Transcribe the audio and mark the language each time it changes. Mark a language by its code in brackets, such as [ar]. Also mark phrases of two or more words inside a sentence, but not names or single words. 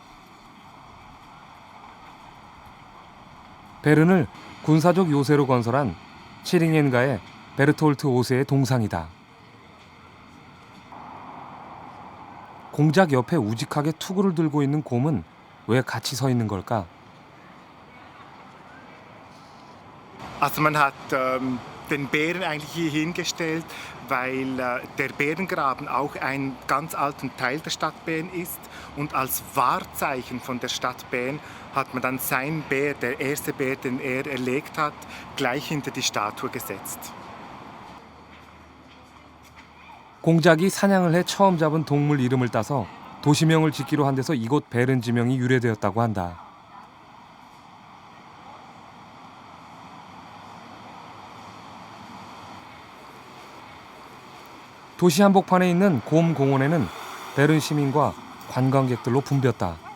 [ko] 베른을 군사적 요새로 건설한 치링엔가의 베르톨트 5세의 동상이다. 공작 옆에 우직하게 투구를 들고 있는 곰은 왜 같이 서 있는 걸까? [de] Also man hat den Bären eigentlich hier hingestellt, weil der Bärengraben auch ein ganz alter Teil der Stadt Bern ist. Und als Wahrzeichen von der Stadt Bern hat man dann seinen Bär, der erste Bär, den er erlegt hat, gleich hinter die Statue gesetzt. [ko] 공작이 사냥을 해 처음 잡은 동물 이름을 따서 도시명을 짓기로 한 데서 이곳 베른 지명이 유래되었다고 한다. 도시 한복판에 있는 곰 공원에는 베른 시민과 관광객들로 붐볐다.